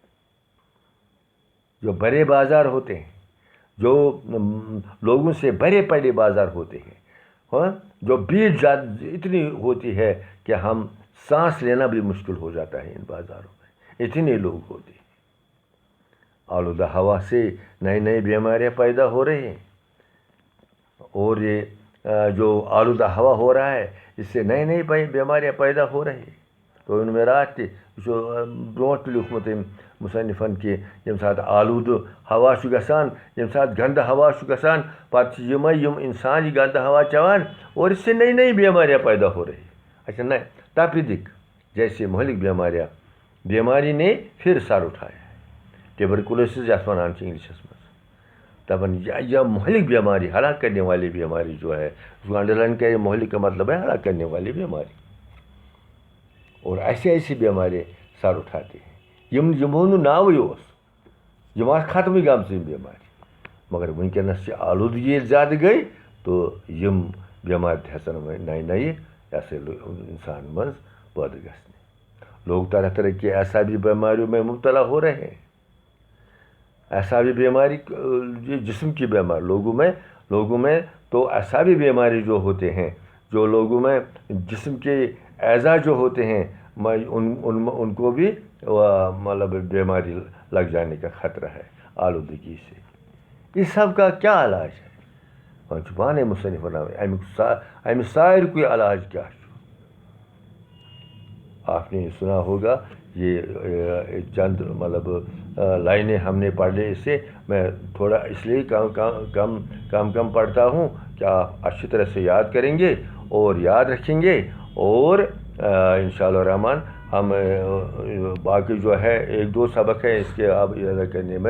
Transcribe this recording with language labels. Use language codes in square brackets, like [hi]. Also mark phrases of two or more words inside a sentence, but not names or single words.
[ur] جو بڑے بازار ہوتے ہیں، جو لوگوں سے بھرے پڑے بازار ہوتے ہیں، جو بھیڑ اتنی ہوتی ہے کہ ہم سانس لینا بھی مشکل ہو جاتا ہے ان بازاروں میں. اتنے لوگ ہوتے ہیں. آلودہ ہوا سے نئی بیماریاں پیدا ہو رہی ہیں. اور یہ جو آلودہ ہوا ہو رہا ہے اس سے نئی بیماریاں پیدا ہو رہی ہیں. تو ان میں [ks] رات تہِ برونٛٹھ تہِ لیوٗکھمُت أمۍ مُصنِفن کہ ییٚمہِ ساتہٕ آلودٕ ہوا چھُ گژھان، ییٚمہِ ساتہٕ گنٛدٕ ہوا چھُ گژھان، پتہٕ چھِ یِم انسان یہ گنٛدٕ ہوا چٮ۪وان [ur] اور اس سے نئی بیماریاں پیدا ہو رہی. اچھا نہ تپیدک جیسے مہلک بیماری نے پھر سر اٹھایا ہے. [ks] ٹیوبرکلوسس یَتھ وَنان چھِ انگلشس منٛز. [ur] دپان یہ مہلک بیماری، ہلاک کرنے والی بیماری جو ہے، اس کو [en] under line [ur] کیا، مہلک کا مطلب ہے ہلاک کرنے والی بیماری. اور ایسی بیماری سر اٹھاتے ہیں. [ks] یمو نہٕ ناوٕے اوس، یِم آسہٕ ختمٕے گٔمژٕ یِم بیمارِ. مگر ونکیٚنس چھِ آلودگی ییٚلہِ زیادٕ گٔے تو یِم بیمارِ تہِ ہٮ۪ژن وۄنۍ نَیہِ ایسے انسان منٛز پٲدٕ گژھنہِ. [ur] لوگ طرح کی اعصابی بیماریوں میں مبتلا ہو رہے ہیں. اعصابی بیماری جسم کی بیماری لوگوں میں تو اعصابی بیماری جو ہوتے ہیں، جو لوگوں میں جسم کے اعضاء جو ہوتے ہیں ان کو بھی مطلب بیماری لگ جانے کا خطرہ ہے آلودگی سے. اس سب کا کیا علاج ہے؟ [ks] وۄنۍ چھُ پانے مصنف ونان امہِ سارِکُے علاج کیا چھُ. [ur] آپ نے سنا ہوگا یہ چند مطلب لائنیں ہم نے پڑھ لی. اس سے میں تھوڑا اس لیے کم پڑھتا ہوں کہ آپ اچھی طرح سے یاد کریں گے اور یاد رکھیں گے. اور انشاءاللہ الرحمن ہم باقی جو ہے 1-2 سبق ہے اس کے اب اعادہ کرنے میں.